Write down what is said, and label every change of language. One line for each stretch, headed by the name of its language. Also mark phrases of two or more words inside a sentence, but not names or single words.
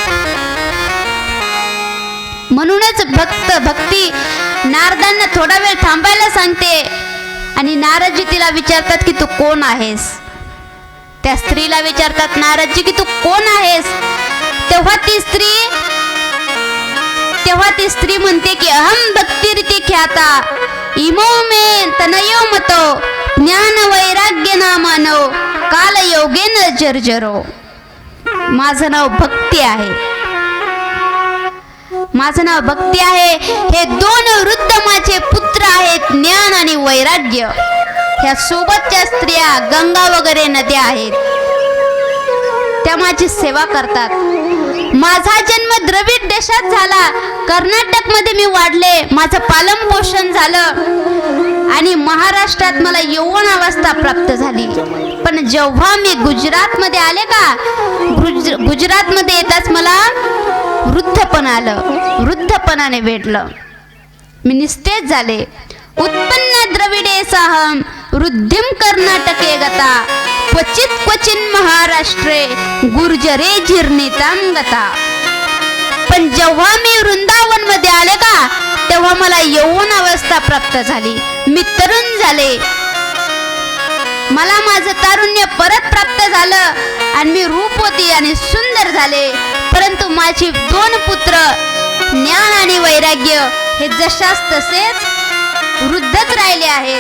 Marathi: म्हणूनच भक्ती नारदांना थोडा वेळ थांबायला सांगते आणि नारदजी तिला विचारतात की तू कोण आहेस? त्या स्त्रीला विचारतात नारदजी की तू कोण आहेस? तेव्हा ती स्त्री म्हणते की
Sanskrit: अहम भक्तिरिती ख्याता इमो मे तनयो मतो ज्ञान वैराग्य नामानो काल योगेन जर्जरो.
Marathi: माझं नाव भक्ती आहे, माझं नाव भक्ती आहे. हे दोन वृद्ध माझे पुत्र आहेत, ज्ञान आणि वैराग्य. ह्या सोबतच्या स्त्रिया गंगा वगैरे नद्या आहेत, त्या माझी सेवा करतात. माझा जन्म द्रविड देशात झाला, कर्नाटक मध्ये मी वाढले, माझं पालन पोषण झालं आणि महाराष्ट्रात मला यौवन अवस्था प्राप्त झाली. पण जेव्हा मी गुजरात मध्ये आले का, गुजरात मध्ये येताच मला वृद्धपण आलं, वृद्धपणाने वेढलं, मी निस्तेज झाले.
Sanskrit: उत्पन्न द्रविडे साहम वृद्धिम कर्नाटके गता क्वचिन महाराष्ट्रे गुर्जरे जीर्णिताम गता.
Marathi: पण जेव्हा मी वृंदावन मध्ये आले का तेव्हा मला यौवन अवस्था प्राप्त झाली, मी तरुण झाले, मला माझं तारुण्य परत प्राप्त झालं आणि मी रूपवती आणि सुंदर झाले. परंतु माझी दोन पुत्र ज्ञान आणि वैराग्य हे जशास तसेच वृद्धच राहिले आहेत.